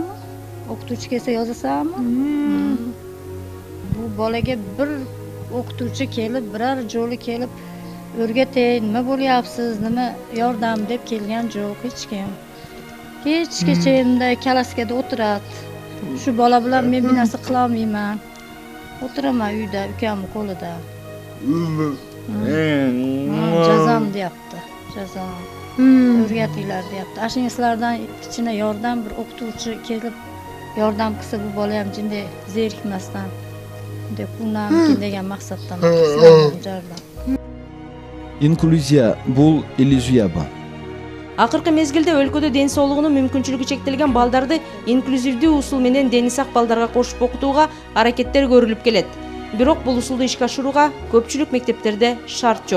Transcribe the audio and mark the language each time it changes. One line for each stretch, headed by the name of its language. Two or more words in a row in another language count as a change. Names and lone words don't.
Kyrgyz: Окутуучу келсе жазасаңбы? Бул балага бир окутуучу келип, бирер жолу келип, өргөтөй, неме болуяпсыз, неме жардам деп келген жок эч ким. Кечке чейин мындай класскада отурат.
Uzbek: Şu bala bilan men bir narsa qila olmayman. O'tiraman uyda, ukamning qo'lida. Jazom deyapti. Jazom. O'rgatinglar deyapti. Ashunga sizlardan kichkina yordam bir o'qituvchi kelib yordam qilsa bu bola ham jinday zerikmasdan deb qo'llanamikin degan maqsaddan yordam.
Kyrgyz: Инклюзия бул иллюзияба. Акыркы мезгилде өлкөдө ден соолугунун мүмкүнчүлүгү чектелген балдарды инклюзивдүү усул менен дени сак балдарга кошуп окутууга аракеттер көрүлүп келет. Бирок бул усулду ишке ашырууга көпчүлүк мектептерде шарт жок.